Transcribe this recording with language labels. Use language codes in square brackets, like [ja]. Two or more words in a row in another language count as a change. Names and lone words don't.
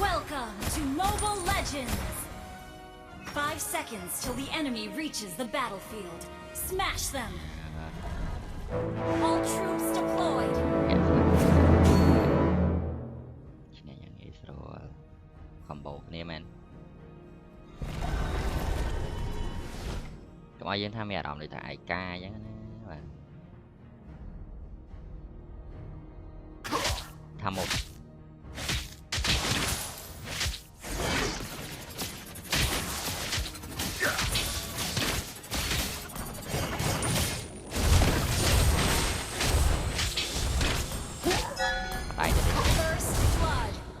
[en] Welcome to Mobile Legends! 5 seconds till the enemy reaches the battlefield. Smash them! All troops deployed! [km] ឈ្នះយ៉ាងងាយស្រួល combo គ្នាមែន កុំឲ្យយើងថាមានអារម្មណ៍ដូចថាឯកាអញ្ចឹងណាបាទថាមក [en] First blood!